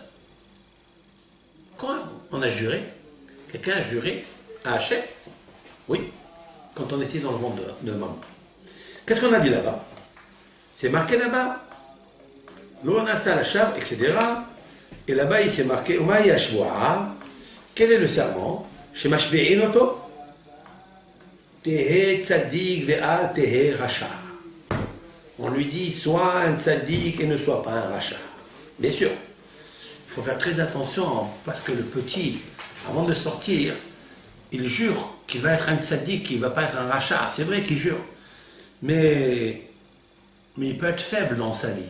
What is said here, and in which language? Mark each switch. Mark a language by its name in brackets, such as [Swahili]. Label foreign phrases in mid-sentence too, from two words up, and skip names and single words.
[French] Quand on a juré, quelqu'un a juré à Hachem, oui, quand on était dans le ventre de maman. Qu'est-ce qu'on a dit là-bas? C'est marqué là-bas. L'onasa la chave, etc. Et là-bas, il s'est marqué quel est le serment? [Hebrew] Chez משביעין אותו תהי צדיק ואל תהי רשע. [French] On lui dit sois un tzadik et ne sois pas un racha. Bien sûr, il faut faire très attention parce que le petit, avant de sortir, il jure qu'il va être un tzadik, qu'il ne va pas être un racha. C'est vrai qu'il jure, mais il peut être faible dans sa vie.